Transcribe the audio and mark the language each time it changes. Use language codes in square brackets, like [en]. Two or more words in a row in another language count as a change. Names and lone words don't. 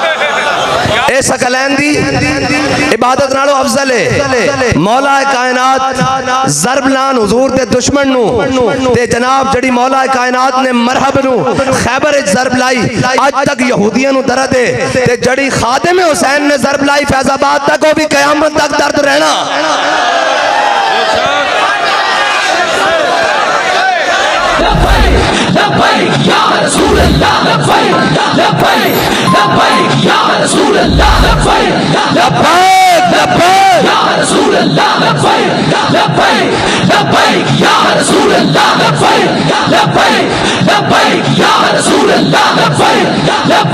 [pa] اے ثقلین دی عبادت نالوں افضل ہے. مولا کائنات ضرب لان حضور دے دشمن نوں تے جناب جیہڑی مولا کائنات نے مرحب نوں خیبر وچ ضرب لائی آج تک یہودیوں نوں درد ہے تے جیہڑی خادم حسین نے ضرب لائی فیض آباد تک وہ بھی قیامت تک درد رہنا. [ar] لبيك يا رسول الله، لبيك لبيك لبيك يا رسول الله، لبيك لبيك لبيك يا رسول الله، لبيك لبيك لبيك يا رسول الله، لبيك لبيك لبيك يا رسول الله، لبيك